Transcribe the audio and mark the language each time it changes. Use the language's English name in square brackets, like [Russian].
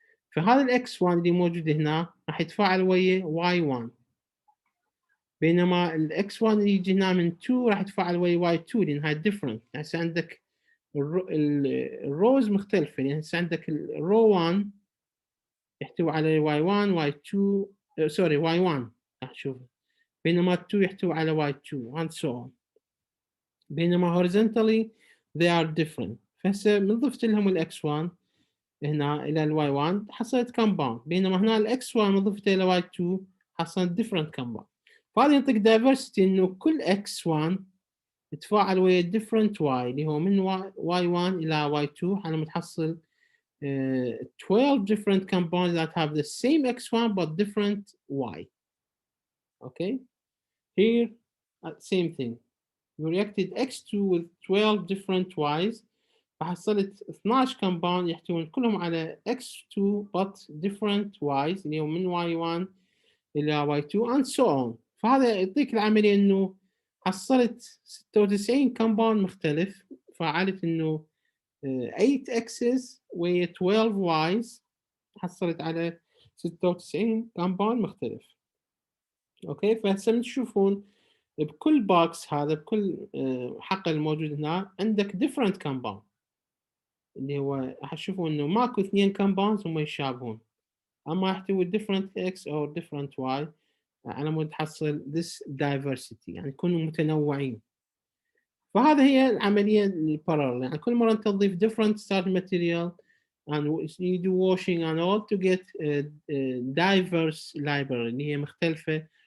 [Arabic] فهذا الX1 اللي موجود هنا راح يتفاعل ويا Y1، بينما الX1 اللي يجي هنا من 2 راح يتفاعل ويا Y2 لأن هاي different. يعني هسه عندك الروز مختلفة، يعني هسه عندك الرو 1 يحتوي على Y1 Y2 سوري Y1 راح تشوفه، بينما 2 يحتوي على Y2 and so on. بينما [English] horizontally they are different. [Arabic] فهسه من ضفت لهم الX1 هنا إلى Y1 حصلت compound، بينما هنا الX1 من ضفته إلى Y2 حصلت different compound. فهذا يعطيك diversity إنه كل X1 يتفاعل ويا different Y اللي هو من Y1 إلى Y2 على ما تحصل 12 different compounds [English] that have the same X1 but different Y. Okay, here same thing. You reacted X2 with 12 different Y's [Arabic] فحصلت 12 compound يحتوون كلهم على X2 [English] but different Y's [Arabic] اللي هو من Y1 إلى Y2 [English] and so on. [Arabic] فهذا يعطيك العملية إنه حصلت 96 compound مختلف، فعلت إنه 8 X's و 12 Y's حصلت على 96 compound مختلف. أوكي، فهسه تشوفون بكل box هذا بكل حقل الموجود هنا عندك different compound اللي هو راح تشوفون إنه ماكو 2 compounds هم يتشابهون، أما يحتوي different X أو different Y على مود تحصل this diversity يعني يكونوا متنوعين. فهذا هي العملية البارallel، يعني كل مرة أنت تضيف different starting material [English] and you do washing and all to get diverse library [Arabic] اللي هي مختلفة.